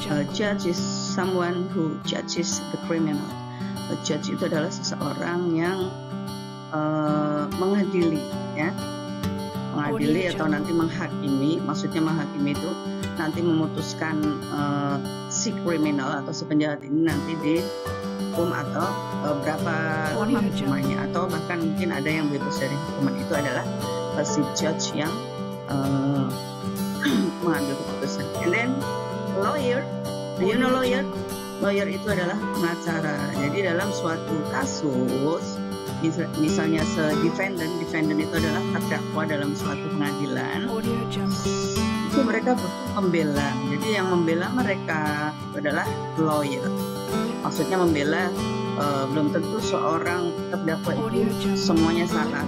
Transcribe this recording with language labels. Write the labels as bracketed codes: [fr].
[en] Judge is someone who judges the criminal. [id] A judge itu adalah seseorang yang mengadili, ya, mengadili atau nanti menghakimi. Maksudnya menghakimi itu nanti memutuskan si kriminal atau si penjahat ini nanti dihukum atau berapa lama hukumannya, atau bahkan mungkin ada yang bebas dari hukuman. Itu adalah si judge yang mengambil keputusan. [en] And then lawyer, do you know lawyer? [id] Lawyer itu adalah pengacara. Jadi dalam suatu kasus, misalnya defendant itu adalah terdakwa dalam suatu pengadilan, itu mereka butuh pembela. Jadi yang membela mereka itu adalah lawyer. Maksudnya membela, belum tentu seorang terdakwa itu semuanya salah.